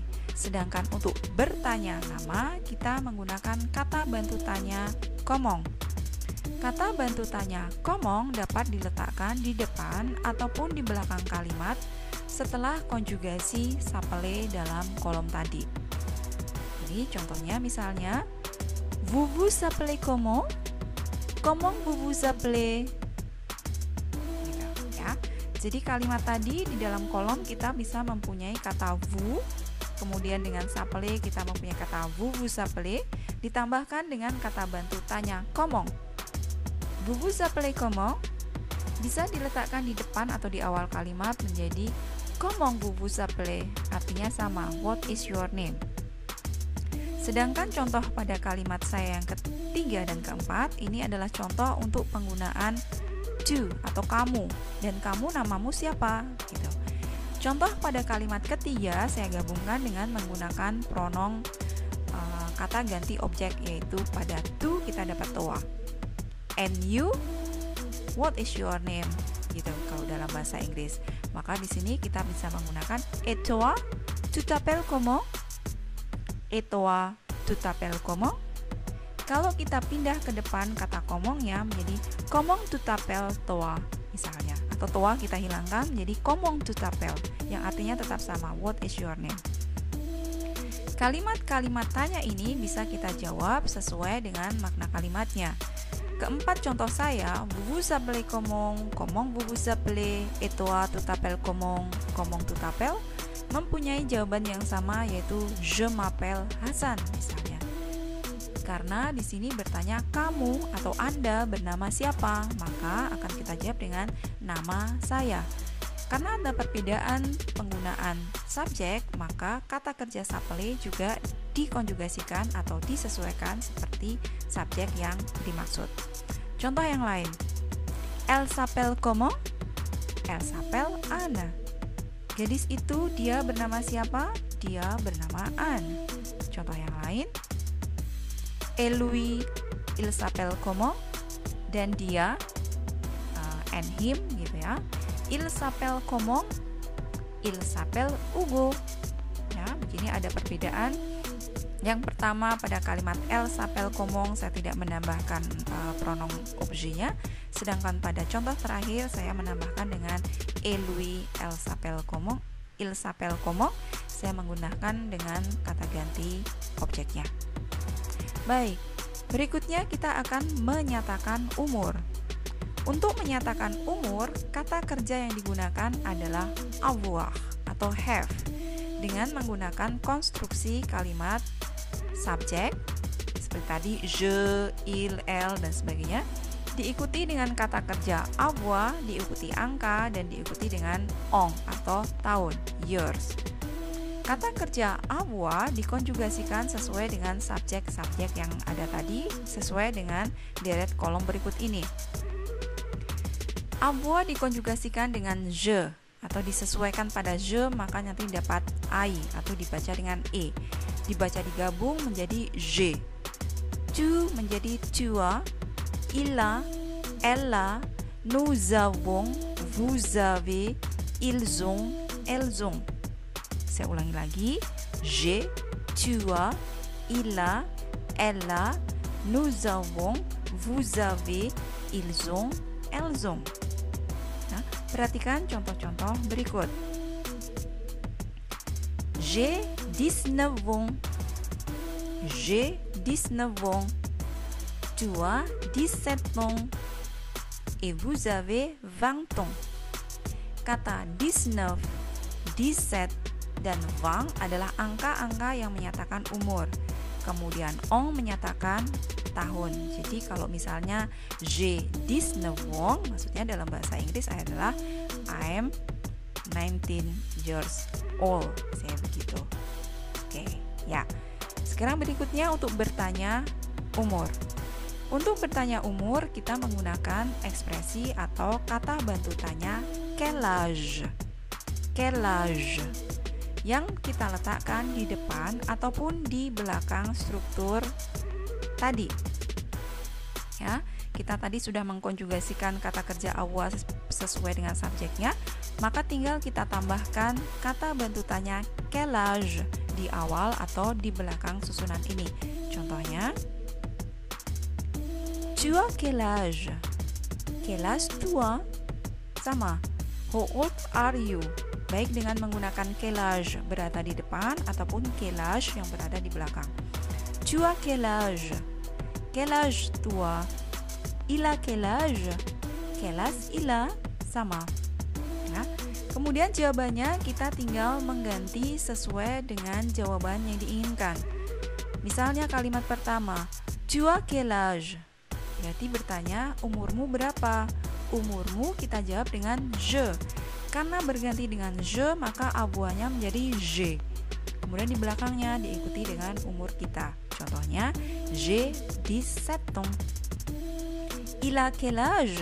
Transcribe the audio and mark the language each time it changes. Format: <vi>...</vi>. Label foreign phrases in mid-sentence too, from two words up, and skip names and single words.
<id>Sedangkan untuk bertanya nama, kita menggunakan kata bantu tanya comment. Kata bantu tanya comment dapat diletakkan di depan ataupun di belakang kalimat setelah konjugasi s'appeler dalam kolom tadi. Jadi contohnya misalnya,</id> <fr>vous vous appelez comment? Comment vous vous appelez?</fr> <id>Ya. Jadi kalimat tadi di dalam kolom kita bisa mempunyai kata vous. Kemudian dengan s'appeler kita mempunyai kata</id> <fr>vous vous appelez,</fr> <id>ditambahkan dengan kata bantu tanya comment.</id> <fr>Vous vous appelez comment?</fr> <id>Bisa diletakkan di depan atau di awal kalimat menjadi</id> <fr>comment vous vous appelez,</fr> <id>artinya sama,</id> <en>what is your name.</en> <id>Sedangkan contoh pada kalimat saya yang ketiga dan keempat, ini adalah contoh untuk penggunaan tu atau kamu, dan kamu namamu siapa gitu. Contoh pada kalimat ketiga saya gabungkan dengan menggunakan pronom kata ganti objek, yaitu pada tu kita dapat toi.</id> <en>And you, what is your name?</en> <id>Gitu kalau dalam bahasa Inggris. Maka di sini kita bisa menggunakan</id> <fr>et toi, tu t'appelles comment? Et toi, tu t'appelles comment?</fr> <id>Kalau kita pindah ke depan kata komongnya menjadi</id> <fr>comment tu t'appelles toi</fr> <id>misalnya. Atau toi kita hilangkan jadi</id> <fr>comment tu t'appelles</fr> <id>yang artinya tetap sama,</id> <en>what is your name.</en> <id>Kalimat-kalimat tanya ini bisa kita jawab sesuai dengan makna kalimatnya. Keempat contoh saya,</id> <fr>vous vous appelez comment vous vous appelez, et toi tu t'appelles comment tu t'appelles,</fr> <id>mempunyai jawaban yang sama yaitu</id> <fr>je m'appelle Hasan</fr> <id>misalnya. Karena di sini bertanya kamu atau Anda bernama siapa, maka akan kita jawab dengan nama saya. Karena ada perbedaan penggunaan subjek, maka kata kerja s'appeler juga dikonjugasikan atau disesuaikan seperti subjek yang dimaksud. Contoh yang lain.</id> <fr>Elle s'appelle comment? Elle s'appelle Anne.</fr> <id>Gadis itu dia bernama siapa? Dia bernama Anne. Contoh yang lain.</id> <fr>Et lui, il s'appelle comment?</fr> <id>Dan dia,</id> <en>and him</en> <id>gitu ya.</id> <fr>Il s'appelle comment? Il s'appelle Hugo.</fr> <id>Ya, begini ada perbedaan. Yang pertama pada kalimat</id> <fr>elle s'appelle comment</fr> <id>saya tidak menambahkan</id> <fr>pronom objet-</fr> <id>nya, sedangkan pada contoh terakhir saya menambahkan dengan</id> <fr>et lui, elle s'appelle comment? Il s'appelle comment?</fr> <id>Saya menggunakan dengan kata ganti objeknya. Baik, berikutnya kita akan menyatakan umur. Untuk menyatakan umur, kata kerja yang digunakan adalah avoir atau have dengan menggunakan konstruksi kalimat subjek seperti tadi je, il, elle dan sebagainya, diikuti dengan kata kerja avoir, diikuti angka dan diikuti dengan on atau tahun, years. Kata kerja avoir dikonjugasikan sesuai dengan subjek-subjek yang ada tadi sesuai dengan deret kolom berikut ini. Avoir dikonjugasikan dengan je atau disesuaikan pada je, maka nanti dapat I atau dibaca dengan E. Dibaca digabung menjadi je.</id> <fr>Tu menjadi tu as, il a, elle a, nous avons, vous avez, ils ont, elles ont.</fr> <id>Saya ulangi lagi.</id> <fr>Je, tu as, il a, elle a, nous avons, vous avez, ils ont, elles ont.</fr> <id>Perhatikan contoh-contoh berikut.</id> <fr>J'ai 19 ans. J'ai 19 ans. Tu as 17 ans. Et vous avez 20 ans.</fr> <id>Kata 19, 17, dan 20 adalah angka-angka yang menyatakan umur. Kemudian on menyatakan tahun. Jadi kalau misalnya</id> <fr>j'ai 19 ans,</fr> <id>maksudnya dalam bahasa Inggris adalah</id> <en>I'm 19 years old.</en> <id>Saya begitu. Oke, ya. Sekarang berikutnya untuk bertanya umur. Untuk bertanya umur, kita menggunakan ekspresi atau kata bantu tanya</id> <fr>quel âge. Quel âge</fr> <id>yang kita letakkan di depan ataupun di belakang struktur tadi. Ya, kita tadi sudah mengkonjugasikan kata kerja avoir sesuai dengan subjeknya, maka tinggal kita tambahkan kata bantu tanya</id> <fr>quel âge</fr> <id>di awal atau di belakang susunan ini. Contohnya,</id> <fr>tu as quel âge? Quel âge tu as?</fr> <id>Sama,</id> <en>how old are you?</en> <id>Baik dengan menggunakan</id> <fr>quel âge</fr> <id>berada di depan ataupun</id> <fr>quel âge</fr> <id>yang berada di belakang.</id> <fr>Tu as quel âge? Quel âge toi? Il a quel âge? Quel âge il a?</fr> <id>Sama. Ya. Kemudian jawabannya kita tinggal mengganti sesuai dengan jawaban yang diinginkan. Misalnya kalimat pertama, tu as quel âge? Berarti bertanya umurmu berapa? Umurmu kita jawab dengan je. Karena berganti dengan je, maka avoir-nya menjadi je. Kemudian di belakangnya diikuti dengan umur kita. Contohnya,</id> <fr>j'ai 17 ans. Il a quel âge?</fr>